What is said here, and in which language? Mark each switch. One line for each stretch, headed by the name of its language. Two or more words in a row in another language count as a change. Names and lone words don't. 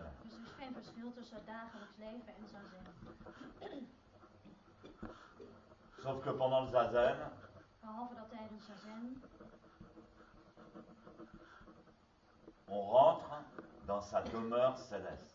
Dutch: Dus er is geen verschil tussen het dagelijks leven en zazen.
French: Sauf que pendant le zazen,
Dutch: Behalve dat tijdens zazen
French: on rentre dans sa demeure céleste.